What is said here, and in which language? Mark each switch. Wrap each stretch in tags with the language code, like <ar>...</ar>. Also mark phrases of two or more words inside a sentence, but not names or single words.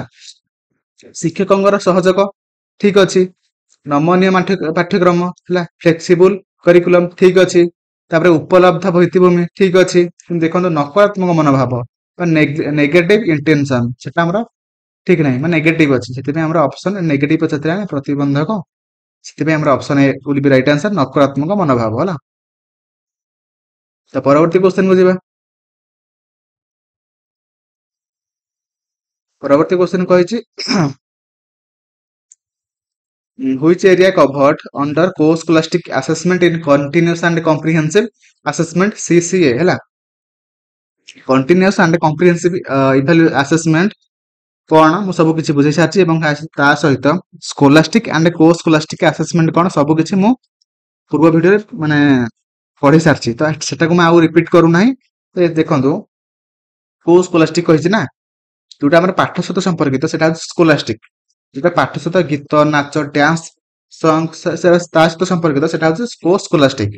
<or>ଶିକ୍ଷକଙ୍କର ସହଯୋଗ ଠିକ ଅଛି, ନମନୀୟ ପାଠ୍ୟକ୍ରମ ହେଲା,</or> <en>flexible curriculum</en> <or>ଠିକ ଅଛି, ତାପରେ ଉପଲବ୍ଧ ଭିତ୍ତିଭୂମି ଠିକ ଅଛି। କିନ୍ତୁ ଦେଖନ୍ତୁ ନକାରାତ୍ମକ ମନୋଭାବ ବା</or> <en>negative intention</en> <or>ସେଟା ଆମର ଠିକ ନାହିଁ ମାନେ ନେଗେଟିଭ ଅଛି। ସେଥିପାଇଁ ଆମର</or> <en>option negative</en> <or>ପଚାରିଥିଲା ପ୍ରତିବନ୍ଧକ। ସେଥିପାଇଁ ଆମର ଅପସନ</or> <en>A will be right answer</en> <or>ନକାରାତ୍ମକ ମନୋଭାବ ହେଲା। ତ ପରବର୍ତ୍ତୀ କ୍ୱେଶ୍ଚନ କୁ ଯିବା। ପରବର୍ତ୍ତୀ କ୍ୱେଶ୍ଚନ କହିଛି</or> <en>which area covered under co-scholastic assessment in continuous and comprehensive assessment CCA</en> <or>ହେଲା।</or> <en>continuous and comprehensive assessment</en> <or>କଣ ମୁଁ ସବୁ କିଛି ବୁଝେଇ ସାରିଛି ଏବଂ ତା ସହିତ</or> <en>scholastic and co scholastic assessment</en> <or>କଣ ସବୁ କିଛି ମୁଁ ପୂର୍ବ ଭିଡିଓରେ ମାନେ ପଢି ସାରିଛି, ତ ସେଟାକୁ ମୁଁ ଆଉ ରିପିଟ କରୁନାହିଁ। ତ ଦେଖନ୍ତୁ କୋଉ ସ୍କୋଲାଷ୍ଟିକ କହିଛି ନା, ଯୋଉଟା ଆମର ପାଠ ସହିତ ସମ୍ପର୍କିତ ସେଟା ହଉଛି ସ୍କୋଲାଷ୍ଟିକ, ଯୋଉଟା ପାଠ ସହିତ ଗୀତ ନାଚ</or> <en>dance song</en> <or>ତା ସହିତ ସମ୍ପର୍କିତ ସେଟା ହଉଛି ସ୍କୋଲାଷ୍ଟିକ।</or>